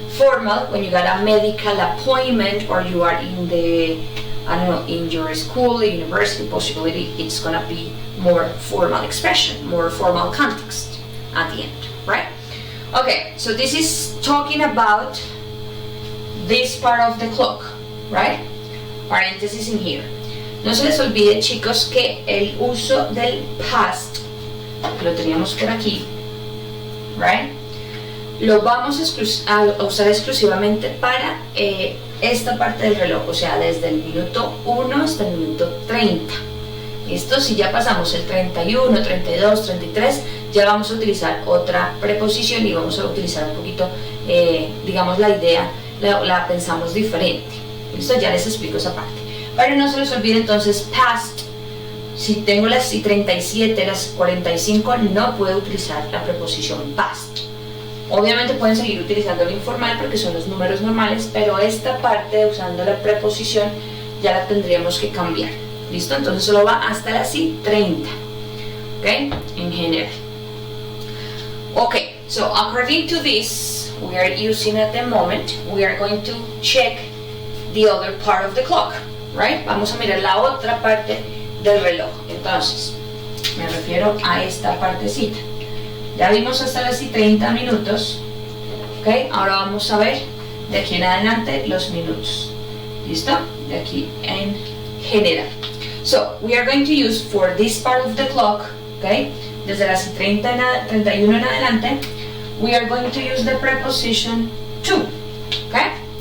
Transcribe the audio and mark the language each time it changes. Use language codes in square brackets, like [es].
[en] Formal, when you got a medical appointment or you are in the, I don't know, in your school, the university, possibility, it's gonna be more formal expression, more formal context at the end, right? Okay, so this is talking about this part of the clock, right? Paréntesis in here. [es] No se les olvide, chicos, que el uso del past, lo teníamos por aquí, right? Lo vamos a usar exclusivamente para esta parte del reloj, o sea, desde el minuto 1 hasta el minuto 30. ¿Listo? Si ya pasamos el 31, 32, 33, ya vamos a utilizar otra preposición y vamos a utilizar un poquito, digamos, la idea, la pensamos diferente. ¿Listo? Ya les explico esa parte. Pero no se les olvide entonces past. Si tengo las 37, las 45, no puedo utilizar la preposición past. Obviamente pueden seguir utilizando el informal porque son los números normales, pero esta parte usando la preposición ya la tendríamos que cambiar. ¿Listo? Entonces solo va hasta las 30. ¿Ok? En general. [en] Ok, so according to this, we are using at the moment, we are going to check the other part of the clock, right? [es] Vamos a mirar la otra parte del reloj. Entonces, me refiero a esta partecita. Ya vimos hasta las 30 minutos, ¿ok? Ahora vamos a ver de aquí en adelante los minutos. ¿Listo? De aquí en general. [en] So, we are going to use for this part of the clock, ¿ok? [es] Desde las 31 en adelante, [en] we are going to use the preposition to, ¿ok?